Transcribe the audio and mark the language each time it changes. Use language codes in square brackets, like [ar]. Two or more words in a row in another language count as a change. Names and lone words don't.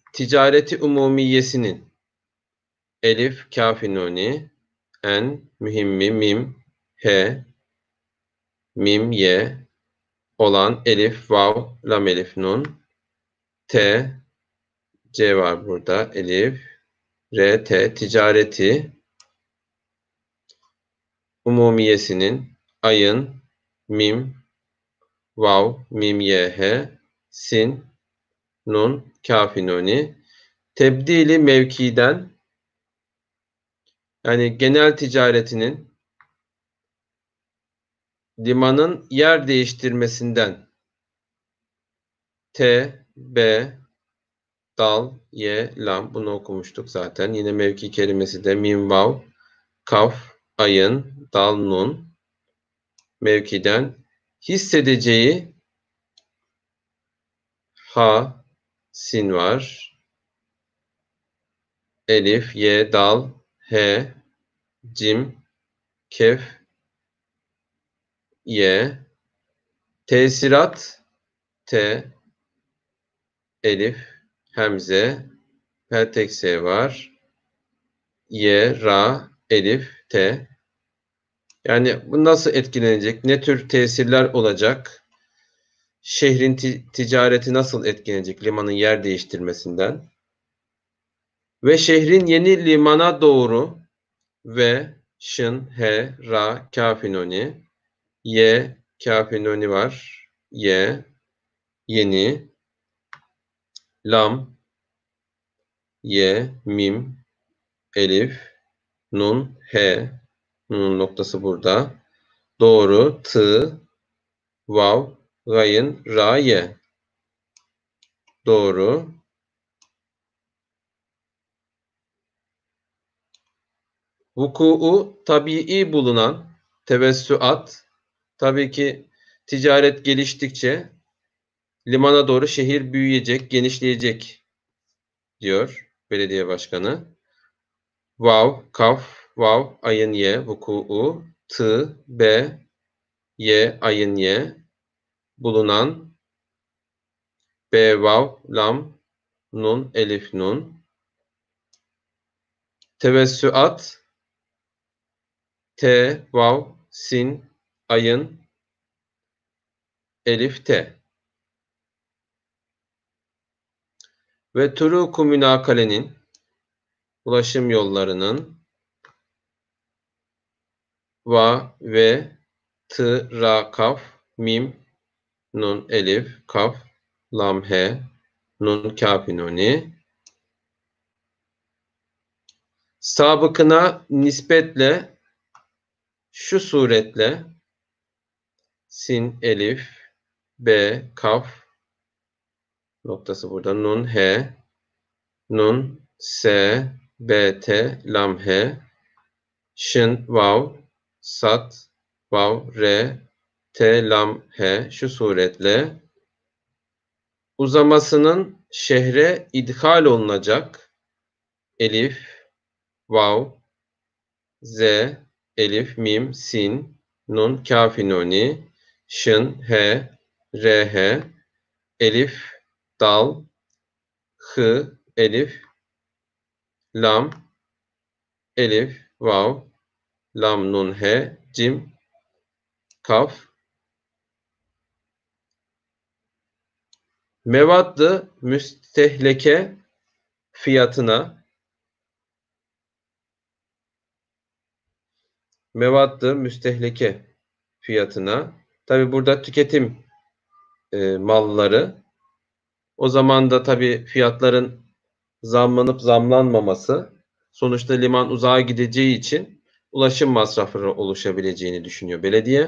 [tr] ticareti umumiyesinin elif, kafi nuni, en mühimmi mim, he, mim, ye olan elif, vav, lam elif, nun, t, c var burada, elif, r, t, ticareti umumiyesinin ayın, mim, vav, mim, ye, he, sin, nun, kafi nuni, tebdili mevkiden yani genel ticaretinin limanın yer değiştirmesinden T, B, dal, ye, lam bunu okumuştuk zaten. Yine mevki kelimesi de mim, vav, kaf, ayın, dal, nun mevkiden hissedeceği ha, sin var. Elif, ye, dal, he, cim, kef, ye, tesirat, t, elif, hemze, tek s var. Y, ra, elif, t. Yani bu nasıl etkilenecek? Ne tür tesirler olacak? Şehrin ticareti nasıl etkilenecek limanın yer değiştirmesinden? Ve şehrin yeni limana doğru ve şın, he, ra, kafi nuni, ye, kafi nuni var. Ye, yeni, lam, ye, mim, elif, nun, he, nun noktası burada. Doğru, tı, vav, gayın, ra, ye. Doğru. Vuku'u tabii bulunan tevessüat, tabii ki ticaret geliştikçe limana doğru şehir büyüyecek, genişleyecek diyor belediye başkanı. Vav, kaf, vav, ayın ye, vuku'u, tı, be, ye, ayın ye, bulunan, be, vav, lam, nun, elif, nun. Tevessüat, t, vav, sin, ayın, elif, t. Ve turuku münakalenin ulaşım yollarının va ve tı, ra, kaf, mim, nun, elif, kaf, lam, he, nun, kafi, nuni. Sabıkına nispetle şu suretle sin, elif, b, kaf, noktası burada, nun, he, nun, s, b, t, lam, he, şın, vav, sat, vav, re, t, lam, he şu suretle uzamasının şehre idhal olunacak elif, vav, z, elif, mim, sin, nun, kafi, nuni, şın, he, re, he, elif, dal, hı, elif, lam, elif, vav, lam, nun, he, cim, kaf, mevadd-ı müstehleke fiyatına mevadd-ı müstehleke fiyatına tabi burada tüketim malları O zaman da tabii fiyatların zamlanıp zamlanmaması, sonuçta liman uzağa gideceği için ulaşım masrafları oluşabileceğini düşünüyor belediye.